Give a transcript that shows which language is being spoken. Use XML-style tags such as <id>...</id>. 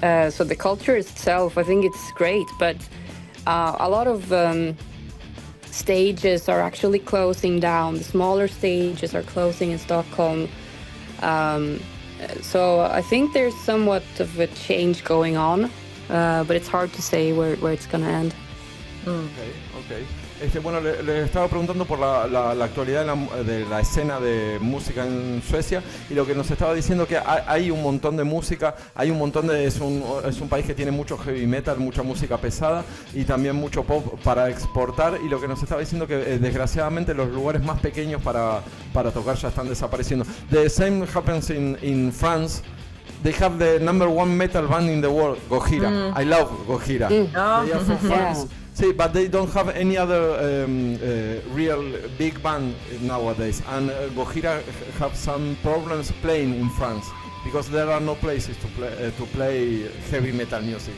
<en>So the culture itself, I think it's great, but a lot of stages are actually closing down. The smaller stages are closing in Stockholm. So I think there's somewhat of a change going on. but it's hard to say where it's gonna end. Okay.</en> <es>Bueno, le estaba preguntando por la actualidad de la escena de música en Suecia, y lo que nos estaba diciendo que hay un montón de música, es un país que tiene mucho heavy metal, mucha música pesada y también mucho pop para exportar, y lo que nos estaba diciendo que desgraciadamente los lugares más pequeños para tocar ya están desapareciendo.</es> <en>The same happens in France. They have the #1 metal band in the world, Gojira. I love Gojira. They are from France. See, but they don't have any other real big band nowadays. And Gojira have some problems playing in France because there are no places to play heavy metal music.</en>